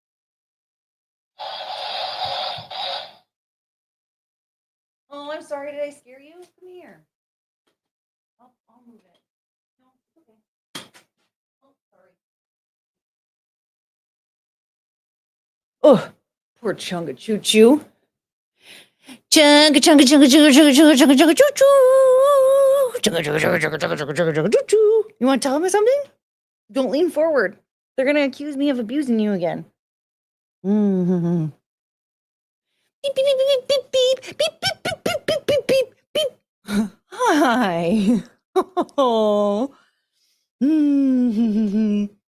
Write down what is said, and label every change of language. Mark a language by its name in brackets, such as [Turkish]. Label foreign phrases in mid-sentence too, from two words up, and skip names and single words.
[English] Oh, I'm sorry. Did I scare you? Come here. I'll move it. No, it's okay. Oh, sorry. Oh, poor Chunga Choo Choo. Chunga Chunga Chunga Chunga Chunga Chunga Chunga Chunga Choo Choo. Chunga Chunga Chunga Chunga Chunga Chunga Chunga Chunga Choo Choo. You want to tell me something? Don't lean forward. They're gonna accuse me of abusing you again. Mm-hmm. Beep beep beep beep beep beep beep beep beep beep beep beep beep. Hi. Oh. Mm-hmm.